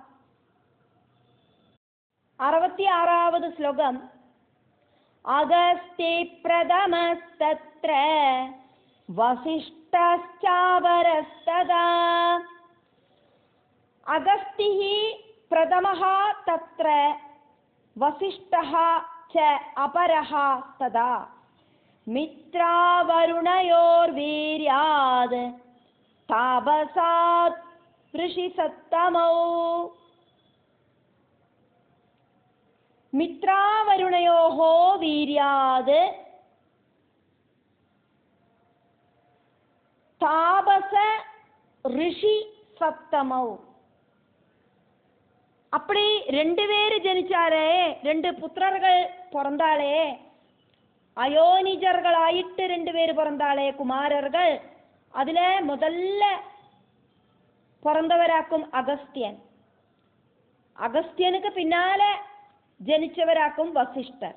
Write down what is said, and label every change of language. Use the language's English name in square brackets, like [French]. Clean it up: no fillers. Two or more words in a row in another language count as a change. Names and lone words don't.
[Tamil] 66வது ஸ்லோகம். [Sanskrit] अगस्ति प्रथमस्तत्र वसिष्ठश्चापरस्तदा. अगस्तिः प्रथमः தத்ர வசிஷ்டः च अपरः तदा मित्रा वरुणयोर्वीर्याद् तापसात् ऋषिसत्तमौ. मित्रा वरुणयोः वीर्याद् तापस ऋषि सत्तमौ. [Tamil] அப்படி 2 பேர் ஜனிச்சாரே, 2 புத்திரர்கள் பிறந்தாளே, அயோனிஜர்களாயிட்டு 2 பேர் பிறந்தாளே குமாரர்கள். அதுல முதல்ல பிறந்தவராக்கும் அகஸ்தியன், அகஸ்தியனுக்கு பின்னால ஜனிச்சவராக்கும் வசிஷ்டர்.